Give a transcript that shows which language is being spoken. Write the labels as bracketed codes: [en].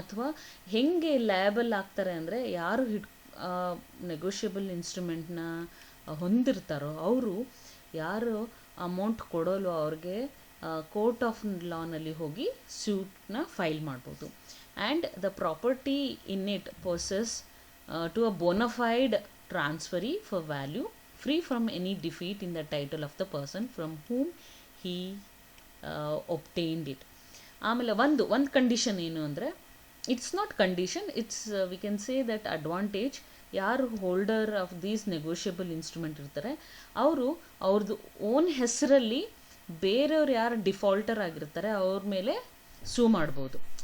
[kn] ಅಥವಾ ಹೆಂಗೆ ಲಯಬಲ್ ಆಗ್ತಾರೆ ಅಂದರೆ, ಯಾರು ನೆಗೋಷಿಯಬಲ್ ಇನ್ಸ್ಟ್ರುಮೆಂಟ್ನ ಹೊಂದಿರ್ತಾರೋ ಅವರು, ಯಾರು ಅಮೌಂಟ್ ಕೊಡೋಲ್ವೋ ಅವ್ರಿಗೆ ಕೋರ್ಟ್ ಆಫ್ ಲಾನಲ್ಲಿ ಹೋಗಿ ಸ್ಯೂಟ್ನ ಫೈಲ್ ಮಾಡ್ಬೋದು. [en] And the property in it possess to a bona fide transferee for value, free from any defeat in the title of the person from whom he obtained it. [kn] ಆಮೇಲೆ ಒಂದು condition ಏನು ಅಂದರೆ, [en] It's not condition, it's we can say that advantage. [kn] ಯಾರು [en] holder of these negotiable instrument [kn] ಇರ್ತಾರೆ ಅವರು ಅವ್ರದ್ದು own ಹೆಸರಲ್ಲಿ ಬೇರೆಯವ್ರು ಯಾರು ಡಿಫಾಲ್ಟರ್ ಆಗಿರ್ತಾರೆ ಅವ್ರ ಮೇಲೆ ಸೂ ಮಾಡ್ಬೋದು.